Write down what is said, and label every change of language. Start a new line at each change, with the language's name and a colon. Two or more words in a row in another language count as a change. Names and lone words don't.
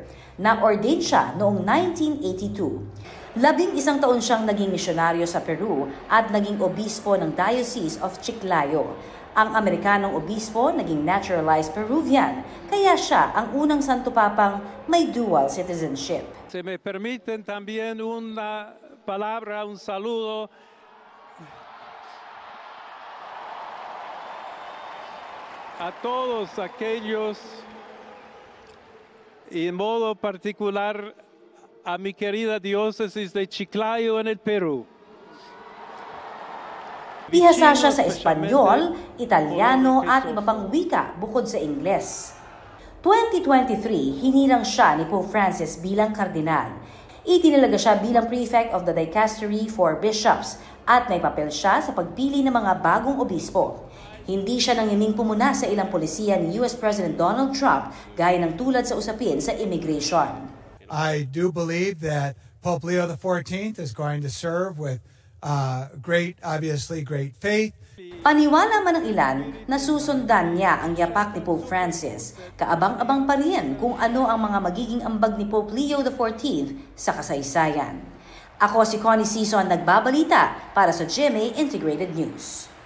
Filipino: Na-ordained siya noong 1982. 11 taon siyang naging misyonaryo sa Peru at naging obispo ng Diocese of Chiclayo. Ang Amerikanong obispo naging
English: naturalized Peruvian,
Filipino: kaya siya ang unang Santo Papang may
English: dual citizenship.
Spanish: Se me permiten también una palabra, un saludo a todos aquellos y en modo particular a mi querida diócesis de Chiclayo en el Perú.
Filipino: Bihasa siya sa Espanyol, Italiano at iba pang wika bukod sa Ingles. 2023, hinirang siya ni Pope Francis bilang kardinal. Itinalaga siya bilang
English: Prefect of the Dicastery for Bishops
Filipino: at may papel siya sa pagpili ng mga bagong obispo. Hindi siya nangiming pumuna sa ilang polisiya ni US President Donald Trump gaya ng tulad sa usapin sa immigration.
English: I do believe that Pope Leo XIV is going to serve with great faith.
Filipino: Paniwala man ng ilan na susundan niya ang yapak ni Pope Francis, kaabang-abang pa rin kung ano ang mga magiging ambag ni Pope Leo XIV sa kasaysayan. Ako si Connie Season, nagbabalita para sa GMA Integrated News.